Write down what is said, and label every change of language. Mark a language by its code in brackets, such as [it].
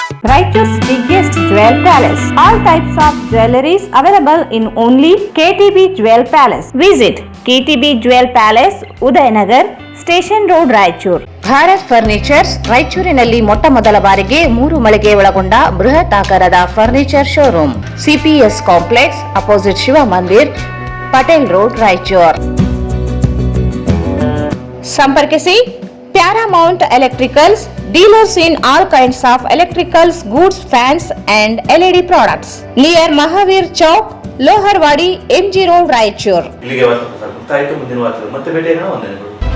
[en] Raichur's biggest jewel palace. All types of jewelries available in only KTB Jewel Palace. Visit KTB Jewel Palace, Udayanagar, Station Road, Raichur. [kn] Bharat furnitures ರಾಯಚೂರಿನಲ್ಲಿ ಮೊಟ್ಟ ಮೊದಲ ಬಾರಿಗೆ 3 ಮಳಿಗೆ ಒಳಗೊಂಡ ಬೃಹತ್ ಆಕಾರದ furniture showroom. [en] CPS complex, opposite Shiva Mandir, Patel road, Raichur. [kn] ಸಂಪರ್ಕಿಸಿ [en] Paramount electricals, dealers in all kinds of electricals, goods, fans and LED products. Near Mahavir Chowk, Loharwadi, MG Road, Raichur. [kn] ಇಲ್ಲಿಗೆ ವಾರ್ತಾ ಮುಕ್ತಾಯಿತು. ಮುಂದಿನ ವಾರ್ತೆ ಮತ್ತೆ ಭೇಟಿಯಾಗೋಣ. ವಂದನೆಗಳು.